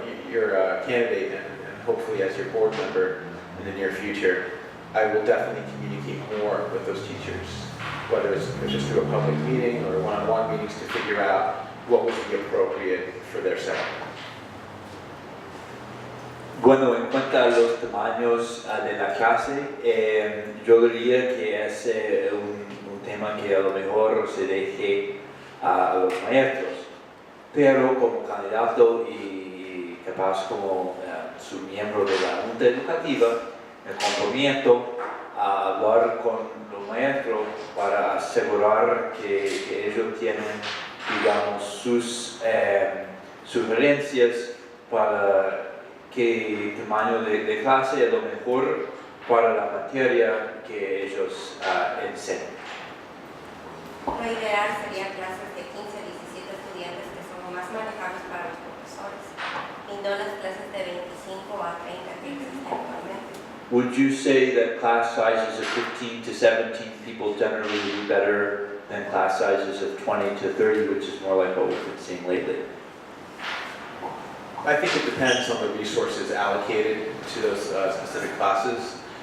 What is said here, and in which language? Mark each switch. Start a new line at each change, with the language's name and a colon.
English: your candidate and hopefully as your board member in the near future, I will definitely communicate more with those teachers, whether it's just through a public meeting or one-on-one meetings to figure out what would be appropriate for their setting.
Spanish: Bueno, en cuanto a los tamaños de la clase, yo diría que es un tema que a lo mejor se deje a los maestros, pero como candidato y capaz como su miembro de la Junta Educativa, me comprometo a hablar con los maestros para asegurar que ellos tienen, digamos, sus sugerencias para qué tamaño de clase es lo mejor para la materia que ellos enseñan. Lo ideal sería clases de 15 a 17 estudiantes que son lo más manejables para los profesores y no las clases de 25 a 30 que existen actualmente.
English: Would you say that class sizes of 15 to 17 people generally do better than class sizes of 20 to 30, which is more like what we've been seeing lately? I think it depends on the resources allocated to those specific classes.